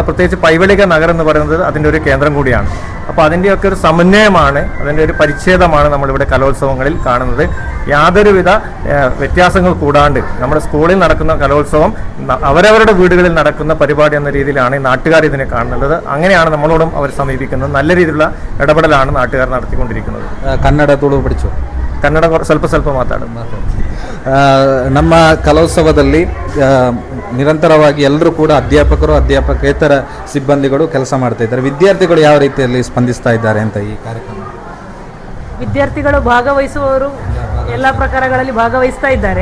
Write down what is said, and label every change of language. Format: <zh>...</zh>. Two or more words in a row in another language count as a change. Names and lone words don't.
<ml>പ്രത്യേകിച്ച് പൈവളിക നഗരം എന്ന് പറയുന്നത് അതിൻ്റെ ഒരു കേന്ദ്രം കൂടിയാണ്. അപ്പോൾ അതിൻ്റെയൊക്കെ ഒരു സമന്വയമാണ്, അതിൻ്റെ ഒരു പരിച്ഛേദമാണ് നമ്മളിവിടെ കലോത്സവങ്ങളിൽ കാണുന്നത്. യാതൊരുവിധ വ്യത്യാസങ്ങൾ കൂടാണ്ട് നമ്മുടെ സ്കൂളിൽ നടക്കുന്ന കലോത്സവം അവരവരുടെ വീടുകളിൽ നടക്കുന്ന പരിപാടി എന്ന രീതിയിലാണ് ഈ നാട്ടുകാർ ഇതിനെ കാണുന്നത്. അങ്ങനെയാണ് നമ്മളോടും അവർ സമീപിക്കുന്നത്. നല്ല രീതിയിലുള്ള ഇടപെടലാണ് നാട്ടുകാർ നടത്തിക്കൊണ്ടിരിക്കുന്നത്. ಕನ್ನಡ ತುಳು പഠിച്ചു?</ml> <kn>ಕನ್ನಡ ಸ್ವಲ್ಪ ಮಾತಾಡೋದು. ನಮ್ಮ ಕಲೋತ್ಸವದಲ್ಲಿ ನಿರಂತರವಾಗಿ ಎಲ್ಲರೂ ಕೂಡ ಅಧ್ಯಾಪಕರು, ಅಧ್ಯಾಪಕೇತರ ಸಿಬ್ಬಂದಿಗಳು ಕೆಲಸ ಮಾಡ್ತಾ ಇದ್ದಾರೆ. ವಿದ್ಯಾರ್ಥಿಗಳು ಯಾವ ರೀತಿಯಲ್ಲಿ ಸ್ಪಂದಿಸ್ತಾ ಇದ್ದಾರೆ ಅಂತ ಈ ಕಾರ್ಯಕ್ರಮ? ವಿದ್ಯಾರ್ಥಿಗಳು ಭಾಗವಹಿಸುವವರು ಎಲ್ಲ ಪ್ರಕಾರಗಳಲ್ಲಿ ಭಾಗವಹಿಸ್ತಾ ಇದ್ದಾರೆ.</kn>